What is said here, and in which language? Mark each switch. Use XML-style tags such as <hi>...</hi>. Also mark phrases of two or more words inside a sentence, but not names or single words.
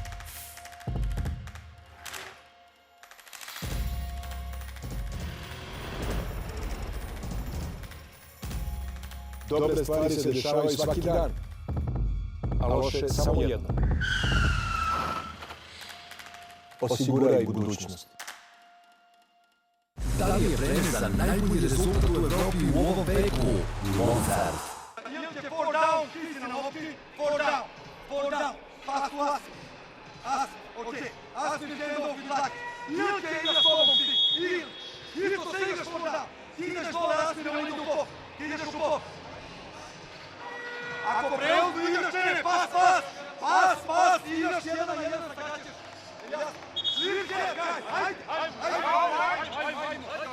<sr>Dobre stvari se dešavaju svaki dan, a loše samo jednom. Osiguraj budućnost. Da li je vreme za najbolji rezultat u Evropi u ovom veku? Mozart.</sr> <en>Ilke, 4 down, Kristina</en> <sr>na lopti,</sr> <en>4 down, 4 down, pass to Asim. Asim, okej, Asim je hand off with Laki.</en> <sr>Ilke igra s tobom ti, isto se igraš 4 down. Ti ideš dole, Asim ne ide u pop, ti ideš u pop. Ako preuzdu igraš, ne, pas, igraš 1 na 1 sa Kaćeš. Ilke, guys, ajde.</sr>